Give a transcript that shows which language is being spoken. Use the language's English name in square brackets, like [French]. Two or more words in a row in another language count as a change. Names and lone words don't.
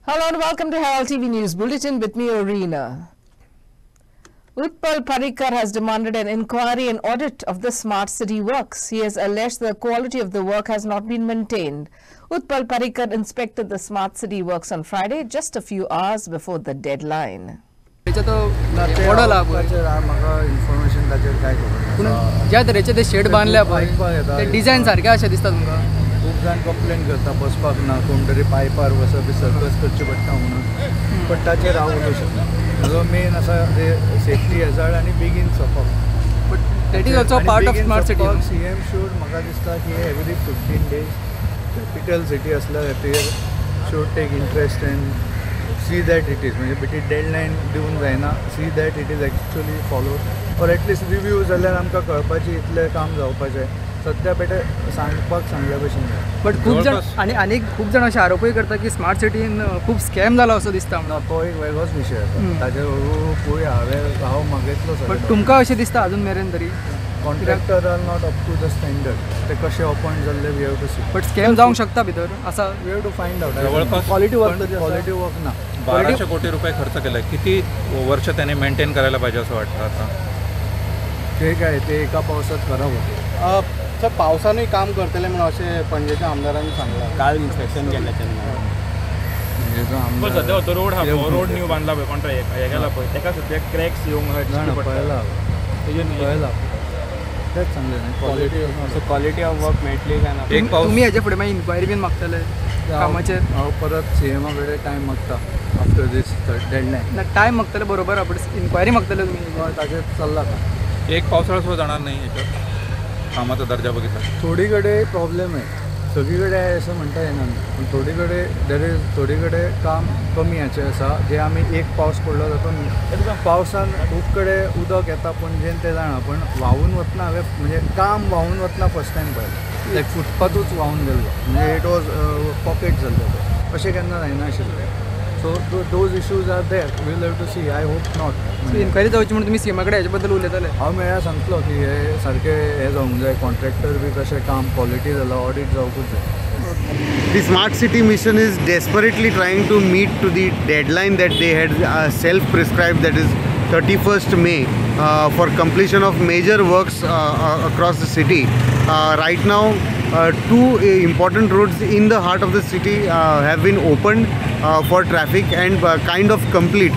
[English] and welcome to Herald TV News Bulletin with me, Arena. Utpal Parikar has demanded an inquiry and audit of the smart city works. He has alleged the quality of the work has not been maintained. Utpal Parikar inspected the smart city works on Friday, just a few hours before the deadline. [Konkani] ज्या तरेचे ते शेड बांधल्या पळय ते डिझाइन सारखे अशें दिसता तुमकां. खूब जाण कंप्लेन करता बसपाक ना कोण तरी पायपार वचप बी सर्कस करचें पडटा म्हणून बट ताचेर हांव उलोवंक शकना. म्हजो मेन आसा ते [English] safety hazard [Konkani] आनी बेगीन सोंपप. [English] but that is also part of smart city. CM should [Konkani] म्हाका दिसता की [English] every 15 days capital city [Konkani] आसल्या खातीर [English] should take interest and see that it is [Konkani] म्हणजे बिटी डेडलायन दिवंक जायना. [English] see that it is actually followed or at least review [Konkani] जाल्यार आमकां कळपाचें इतलें काम जावपाचें. सद्या बेटे सांगपाक सांगल्या भशेन जाय. बट खूब जाण आनी खूब जाण अशे आरोपूय करता की स्मार्ट सिटीन खूब स्कॅम जालो असो दिसता. तो एक वेगळोच विशय आसा. ताजेर हळू पळोवया. हांव मागयतलो सर. बट तुमकां अशें दिसता अजून मेरेन तरी [English] contractor are not up to the standard. [Konkani] ते कशें अपॉइंट जाल्ले [English] we have to see. [Konkani] बट स्कॅम जावंक शकता भितर असा. [English] we have to find out. [Konkani] जवळपास [English] quality work ना. [Marathi] 1200 कोटी रुपये खर्च केला. किती वर्ष त्याने मेंटेन करायला पाहिजे असं वाटतं आता? ते काय ते एका पावसात खराब होते. [Konkani] सर पावसानूय काम करतले म्हणून अशें पणजेच्या आमदारांनी सांगलां. काल इन्स्पेक्शन केलें तेन्ना सध्या तो रोड हा रोड न्यू बांधला पळय कॉन्ट्रॅक्ट हे गेला पळय तेका सध्या क्रॅक्स येवंक पळयला तेच सांगलें न्ही. [English] quality of work [Konkani] मेळटली काय ना. [Marathi] एक पाऊस [Konkani] तुम्ही हेजे फुडें मागीर इन्क्वायरी बीन मागतले कामाचेर. हांव परत CM कडेन टायम मागता [English] after this deadline. [Konkani] टायम मागतले बरोबर इन्क्वायरी मागतले तुमी. ताजेर चल्ला का. [Marathi] एक पावसाळा सुद्धा जाणार नाही याच्यात कामाचा दर्जा बघितला. थोडी कडेन प्रॉब्लेम आहे. सगळीकडे आहे असं म्हणता येणार नाही. [Konkani] पण थोडीकडे काम कमी हाचें आसा जे आमी एक पावस पडलो जातो पावसान खूब कडेन उदक येता पणजेन ते जाणा. पण व्हांवून वतना हांवें म्हणजे काम व्हांवून वतना फर्स्ट टायम पळयलें. लायक फुटपाथूच व्हांवून गेल्लो म्हणजे [English] it was pocket [Konkani] जाल्लो तो. अशें केन्ना जायना आशिल्लें. [English] so those issues are there. we will have to see. I hope not. [Konkani] इन्क्वायरी जावची म्हणून तुमी CM कडेन हेजे बद्दल उलयताले. हांव मेळ्ळ्यार सांगतलो की हे सारकें हे जावंक जाय. कॉन्ट्रॅक्टर बी कशें काम क्वॉलिटी जालां ऑडिट जावंकूच जाय. [English] The smart city mission is desperately trying to meet to the deadline that they had self-prescribed, that is 31st May, for completion of major works across the city. Right now, two important roads in the heart of the city have been opened for traffic and kind of complete.